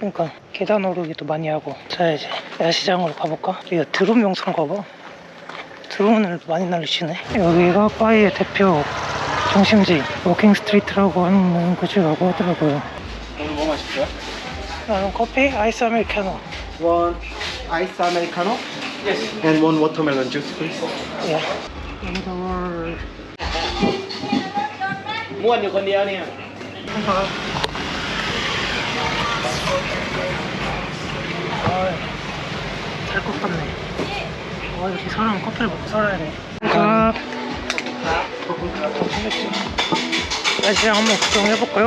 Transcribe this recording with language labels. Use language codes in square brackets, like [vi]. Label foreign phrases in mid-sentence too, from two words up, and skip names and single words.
[ko] 그러니까 계단 오르기도 많이 하고. 자, 이제 야시장으로 가볼까? 여기가 드론 명소인가 봐. 드론을 많이 날리시네. 여기가 빠이의 대표 중심지 워킹 스트리트라고 하는 곳이라고 하더라고요. 오늘 뭐 마실 거야? 나는 커피, 아이스 아메리카노. [en] One ice americano. Yes. And one watermelon juice, please. [ko] 예. 인도를 [vi] mua nhiều con đĩa nè. [ko] 살 것 같네. 역시 사람은 커피를 먹고 살아야 돼. 가. 날씨랑 한번 구경해볼까요?